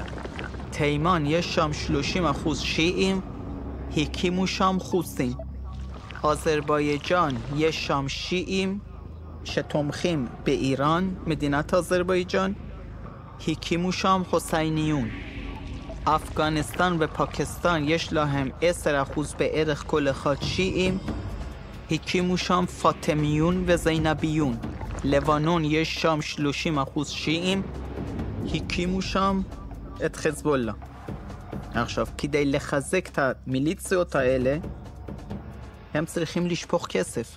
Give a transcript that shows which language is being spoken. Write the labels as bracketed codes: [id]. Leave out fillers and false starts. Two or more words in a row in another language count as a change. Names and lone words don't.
[he] תימן יש שם 30% שיעים, הקימו שם חוסים. אזרבייג'אן יש שם שיעים שתומכים באיראן, מדינת אזרבייג'אן, הקימו שם חוסייניון. افغانستان و پاکستان יש להם 10% בערך כל אחד שיעים, הקימו שם פאטימיון וזיינביון. לבנון יש שם 30% שיעים, הקימו שם את חזבאללה. עכשיו, כדי לחזק את המיליציות האלה, הם צריכים לשפוך כסף.